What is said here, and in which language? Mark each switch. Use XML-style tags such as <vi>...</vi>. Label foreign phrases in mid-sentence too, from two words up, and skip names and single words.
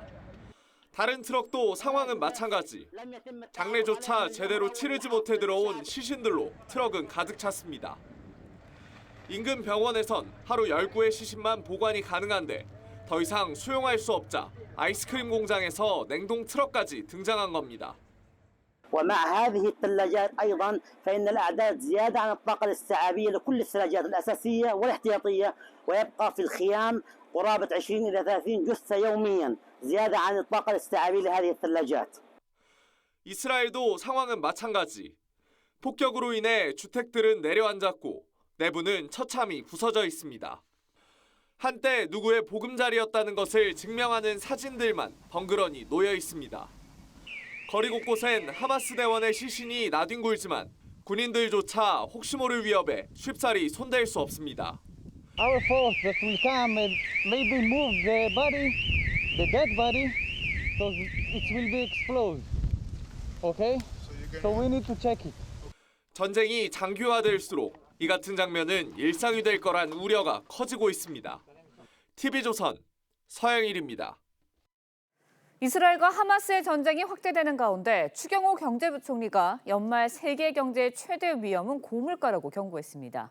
<ko>다른 트럭도 상황은 마찬가지. 장례조차 제대로 치르지 못해 들어온 시신들로 트럭은 가득 찼습니다. 인근 병원에선 하루 19의 시신만 보관이 가능한데 더 이상 수용할 수 없자 아이스크림 공장에서 냉동 트럭까지 등장한 겁니다.</ko> <ar>ومع هذه الثلاجات أيضا فإن الأعداد زيادة عن الطاقة الاستيعابية لكل الثلاجات الأساسية والاحتياطية ويبقى في الخيام قرابة 20 إلى 30 جثة يوميا زيادة عن الطاقة الاستيعابية لهذه الثلاجات.</ar> <ko>이스라엘도 상황은 마찬가지. 폭격으로 인해 주택들은 내려앉았고 내부는 처참히 부서져 있습니다. 한때 누구의 보금자리였다는 것을 증명하는 사진들만 덩그러니 놓여 있습니다. 거리 곳곳엔 하마스 대원의 시신이 나뒹굴지만 군인들조차 혹시 모를 위협에 쉽사리 손댈 수 없습니다.</ko> <en>Our force that will come and maybe move the body, the dead body, so it will be explode. Okay? So we need to check it.</en> <ko>전쟁이 장기화될수록 이 같은 장면은 일상이 될 거란 우려가 커지고 있습니다. TV조선 서영일입니다. 이스라엘과 하마스의 전쟁이 확대되는 가운데 추경호 경제부총리가 연말 세계 경제의 최대 위험은 고물가라고 경고했습니다.</ko>